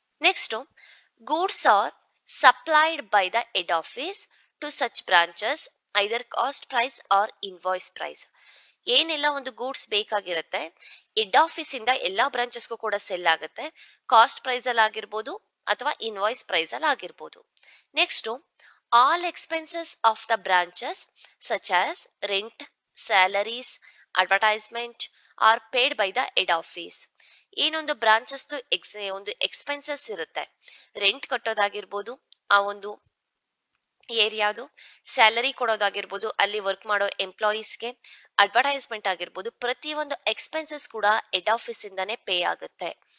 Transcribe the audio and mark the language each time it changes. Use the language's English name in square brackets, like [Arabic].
[English] Next, goods are supplied by the head office to such branches either cost price or invoice price. [Kannada] ಏನೆಲ್ಲ ಒಂದು goods ಬೇಕಾಗಿರುತ್ತೆ head office ಇಂದ ಎಲ್ಲಾ ಬ್ರಾಂಚಸ್ಗೂ ಕೂಡ cell ಆಗುತ್ತೆ, ಕಾಸ್ಟ್ ಪ್ರೈಸ್ ಅಲ್ಲಿ ಆಗಿರ್ಬೋದು ಅಥವಾ ಇನ್ವಾಯ್ಸ್ ಪ್ರೈಸ್ ಅಲ್ಲಿ ಆಗಿರ್ಬೋದು. [English] Next, all expenses of the branches such as rent, salaries, advertisement are paid by the head office. [Kannada] ಏನೊಂದು ಬ್ರಾಂಚಸ್ ಒಂದು ಎಕ್ಸ್ಪೆನ್ಸಸ್ ಇರುತ್ತೆ, ರೆಂಟ್ ಕಟ್ಟೋದಾಗಿರ್ಬೋದು, ಆ ಒಂದು ಏರಿಯಾದು ಸ್ಯಾಲರಿ ಕೊಡೋದಾಗಿರ್ಬೋದು, ಅಲ್ಲಿ ವರ್ಕ್ ಮಾಡೋ ಎಂಪ್ಲಾಯೀಸ್ಗೆ ಅಡ್ವರ್ಟೈಸ್ಮೆಂಟ್ ಆಗಿರ್ಬೋದು, ಪ್ರತಿಯೊಂದು ಎಕ್ಸ್ಪೆನ್ಸಸ್ ಕೂಡ ಹೆಡ್ ಆಫೀಸ್ ಇಂದಾನೆ ಪೇ ಆಗುತ್ತೆ.